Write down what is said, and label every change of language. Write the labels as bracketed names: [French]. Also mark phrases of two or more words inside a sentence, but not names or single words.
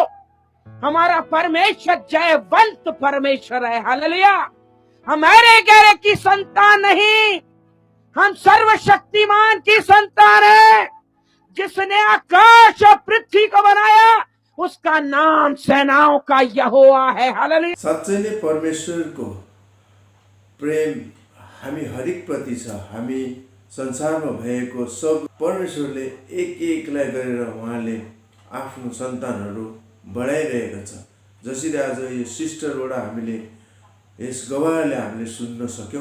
[Hindi] हमारा परमेश्वर जयवंत परमेश्वर है। हालेलुया। हम अरे गहरे की संतान नहीं, हम सर्वशक्तिमान की संतान है। जिसने आकाश और पृथ्वी को बनाया उसका नाम सेनाओं का यहोवा है। हालेलुया। [Nepali] साँच्चै नै परमेश्वरको प्रेम हामी हरेक प्रति छ। हामी संसारमा भएको सब परमेश्वरले एक एकलाई गरेर उहाँले आफ्नो सन्तानहरू बढाइरहेको छ। जसरी आज यो सिस्टरबाट हामीले यस गवाहले हामीले सुन्न सक्यौँ।